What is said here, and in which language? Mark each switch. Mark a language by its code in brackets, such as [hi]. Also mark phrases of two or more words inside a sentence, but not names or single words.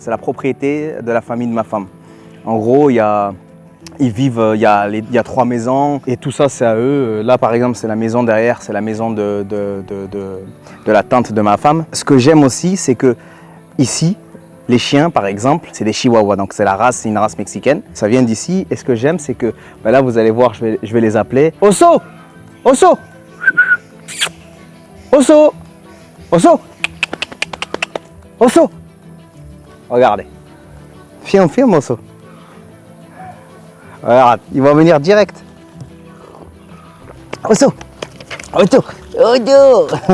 [fr] C'est la propriété de la famille de ma femme. En gros, ils vivent, il y a 3 maisons et tout ça c'est à eux. Là par exemple c'est la maison derrière, c'est la maison de la tante de ma femme. Ce que j'aime aussi c'est que ici, les chiens par exemple, c'est des chihuahuas, donc c'est une race mexicaine. Ça vient d'ici et ce que j'aime c'est que, ben là vous allez voir, je vais les appeler Oso! Oso! Oso! Oso! Oso! Regardez. Filme Oso. Regarde, il va venir direct. Oso! Oso! Oso!